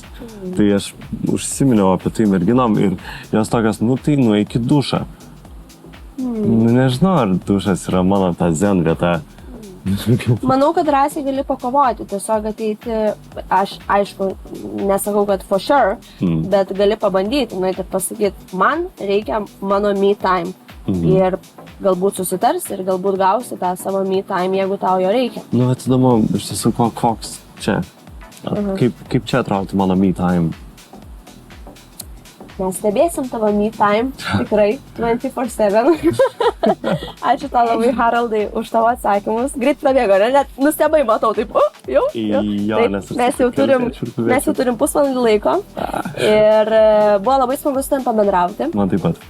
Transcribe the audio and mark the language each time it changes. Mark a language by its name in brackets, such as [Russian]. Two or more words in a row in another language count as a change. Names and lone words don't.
[Lithuanian] Tai aš užsiminiau apie tai merginom ir jos tokios, tai nueik į dušą. Nežinau, ar dušas yra mano ta zen vieta. Manau, kad drąsiai gali pakovoti, tiesiog ateiti, aš aišku, nesakau, kad [English] for sure, [Lithuanian] bet gali pabandyti, ir pasakyti, man reikia mano [English] me time. [Lithuanian] Ir galbūt susitars ir galbūt gausi tą savo [English] me time, [Lithuanian] jeigu tau jo reikia. Bet įdomu, iš tiesų, koks čia? Kaip čia atrodo mano [English] me time? [Lithuanian] Mes stebėsim tavo [English] me time, [Lithuanian] tikrai, 24/7. Ačiū tau labai, Haraldai, už tavo atsakymus. Greit prabėgo, net nustebai matau, taip, jau. Taip, mes jau turim pusvalandį laiko ir buvo labai smagu su tavim pabendrauti. Man taip pat.